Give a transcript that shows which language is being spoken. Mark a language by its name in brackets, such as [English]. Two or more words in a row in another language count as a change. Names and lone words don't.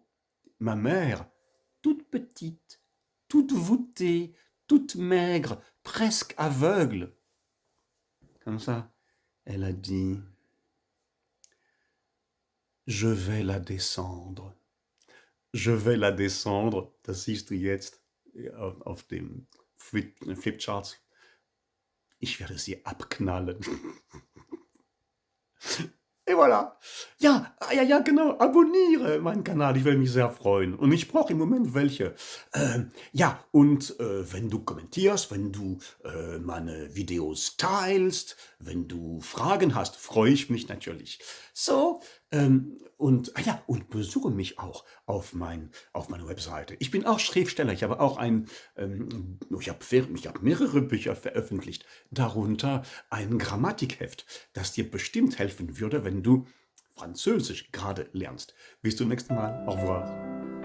[French] Ma mère, toute petite, toute voûtée, toute maigre, presque aveugle, comme ça, elle a dit « Je vais la descendre. Je vais la descendre. [German] » Das siehst du jetzt auf dem Flipchart. Ich werde sie abknallen. [French] Et voilà. [German] Ja, ja, genau, abonniere meinen Kanal, ich würde mich sehr freuen. Und ich brauche im Moment welche. Ja, und wenn du kommentierst, wenn du meine Videos teilst, wenn du Fragen hast, freue ich mich natürlich. So, und besuche mich auch auf meiner Webseite. Ich bin auch Schriftsteller, ich habe auch ich habe mehrere Bücher veröffentlicht, darunter ein Grammatikheft, das dir bestimmt helfen würde, wenn du Französisch gerade lernst. Bis zum nächsten Mal. [French] Au revoir.